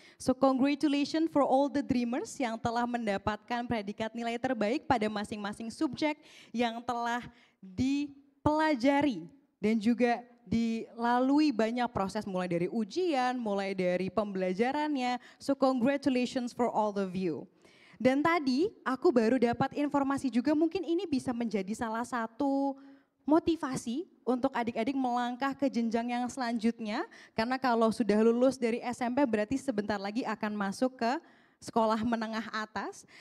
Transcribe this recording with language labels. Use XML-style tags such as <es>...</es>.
<en>So congratulations for all the dreamers</en> <id>yang telah mendapatkan predikat nilai terbaik pada masing-masing subjek yang telah dipelajari dan juga dilalui banyak proses mulai dari ujian, mulai dari pembelajarannya.</id> <en>So congratulations for all of you.</en> <id>Dan tadi aku baru dapat informasi juga mungkin ini bisa menjadi salah satu motivasi untuk adik-adik melangkah ke jenjang yang selanjutnya. Karena kalau sudah lulus dari SMP berarti sebentar lagi akan masuk ke sekolah menengah atas.</id>